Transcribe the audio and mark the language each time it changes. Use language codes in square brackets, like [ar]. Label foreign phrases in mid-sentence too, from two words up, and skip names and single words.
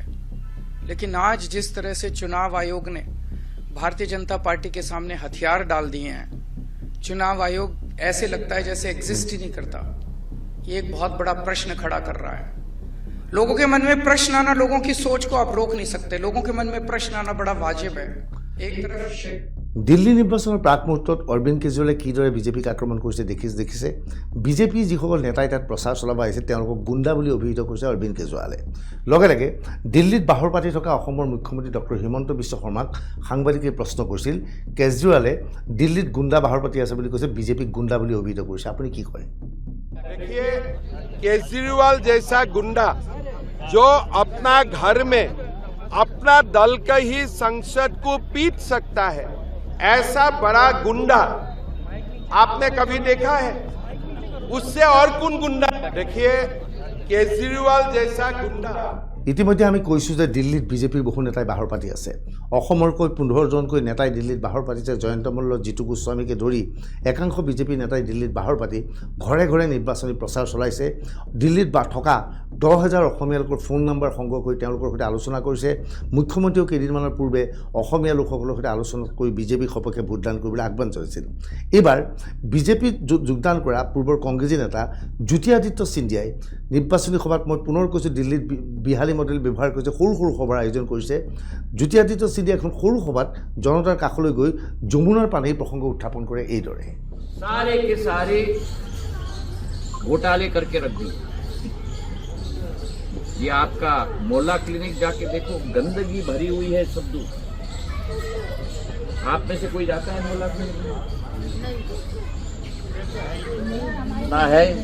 [hi] लेकिन आज जिस तरह से चुनाव आयोग ने भारतीय जनता पार्टी के सामने हथियार डाल दिए हैं, चुनाव आयोग ऐसे लगता है जैसे एग्जिस्ट ही नहीं करता। ये एक बहुत बड़ा प्रश्न खड़ा कर रहा है। लोगों के मन में प्रश्न आना, लोगों की सोच को आप रोक नहीं सकते। लोगों के मन में प्रश्न आना बड़ा वाजिब है। एक तरफ [as] দিল্লী নিৰ্বাচনৰ প্ৰাক মুহূৰ্তত অৰবিন্দ কেজৰিৱালে কিদৰে বিজেপিক আক্ৰমণ কৰিছে দেখিছে। বিজেপি যিসকল নেতাই তাত প্ৰচাৰ চলাব আহিছে তেওঁলোকক গুণ্ডা বুলি অভিহিত কৰিছে অৰবিন্দ কেজৰিৱালে। লগে লগে দিল্লীত বাহৰ পাতি থকা অসমৰ মুখ্যমন্ত্ৰী ডক্টৰ হিমন্ত বিশ্ব শৰ্মাক সাংবাদিকে প্ৰশ্ন কৰিছিল। কেজৰিৱালে দিল্লীত গুণ্ডা বাহৰ পাতি আছে বুলি কৈছে, বিজেপিক গুণ্ডা বুলি অভিহিত কৰিছে। আপুনি কি কয়? [hi] देखिए, केजरीवाल जैसा गुंडा जो अपना घर में अपना दल का ही संसद को पीट सकता है, ऐसा बड़ा गुंडा आपने कभी देखा है? उससे और कौन गुंडा? देखिए, केजरीवाल जैसा गुंडा। [as] ইতিমধ্যে আমি কৈছোঁ যে দিল্লীত বিজেপিৰ বহু নেতাই বাহৰ পাতি আছে। অসমৰকৈ 15জনকৈ নেতাই দিল্লীত বাহৰ পাতিছে। জয়ন্ত মল্ল, জিতু গোস্বামীকে ধৰি একাংশ বিজেপি নেতাই দিল্লীত বাহৰ পাতি ঘৰে ঘৰে নিৰ্বাচনী প্ৰচাৰ চলাইছে। দিল্লীত থকা 10,000 অসমীয়া লোকৰ ফোন নম্বৰ সংগ্ৰহ কৰি তেওঁলোকৰ সৈতে আলোচনা কৰিছে। মুখ্যমন্ত্ৰীয়েও কেইদিনমানৰ পূৰ্বে অসমীয়া লোকসকলৰ সৈতে আলোচনা কৰি বিজেপিৰ সপক্ষে ভোটদান কৰিবলৈ আহ্বান জনাইছিল। এইবাৰ বিজেপিত যোগদান কৰা পূৰ্বৰ কংগ্ৰেছী নেতা জ্যোতিৰাদিত্য সিন্ধিয়াই নিৰ্বাচনী সভাত, মই পুনৰ কৈছোঁ, দিল্লীত বিহালী মডেল ব্যৱহাৰ কৰিছে, সৰু সৰু সভাৰ আয়োজন কৰিছে। জ্যোতিৰাদিত্য সিন্ধিয়া এখন সৰু সভাত জনতাৰ কাষলৈ গৈ যমুনাৰ পানীৰ প্ৰসংগ উত্থাপন কৰে এইদৰে। [hi] सारे के सारे घोटाले करके रख दी। ये आपका मोहल्ला क्लिनिक जाके देखो, गंदगी भरी हुई है सब दूर। आप में से कोई जाता है मोहल्ला क्लिनिक? ना है।